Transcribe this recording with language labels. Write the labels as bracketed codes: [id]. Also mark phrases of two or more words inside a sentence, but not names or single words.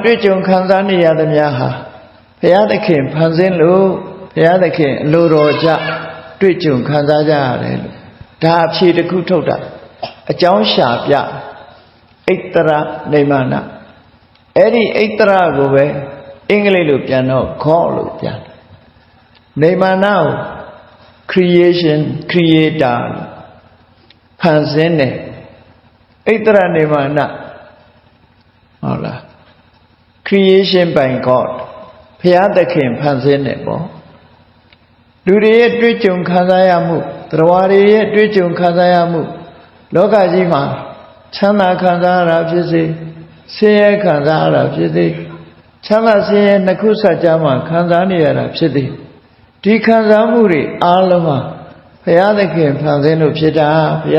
[my] တွေ့ကြုံခံစားနေရသမျှဟာဘုရားသခင်ဖန်ဆင်းလို့ဘုရားသခင်အလိုတော်ကြတွေ့ကြုံခံစားကြရတယ်လို့ဒါအဖြေတခုထုတ်တာအကြောင်းရှာပြဣတရနေမာနအဲ့ဒီဣတရကိုပဲအင်္ဂလိပ်လိုပြန်တော့ God လို့ပြန်နေမာနကို [en] creation creator [my] ဖန်ဆင်းတယ်ဣတရနေမာန ဟုတ်လား [en] creation by God [my] ဘုရားသခင်ဖန်ဆင်းတယ်ပေါ့လူတွေရဲ့တွေ့ကြုံခံစားရမှုတရားတွေရဲ့တွေ့ကြုံခံစားရမှုလောကကြီးမှာချမ်းသာခံစားရတာဖြစ်စေဆင်းရဲခံ စားရတာဖြစ်စေချမ်းသာဆင်းရဲနှစ်ခုစကြားမှာခံစားနေရတာဖြစ်စေဒီခံစားမှုတွေအားလုံးဟာဘုရားသခင်ဖန်ဆင်းလို့ဖြစ်တာဘု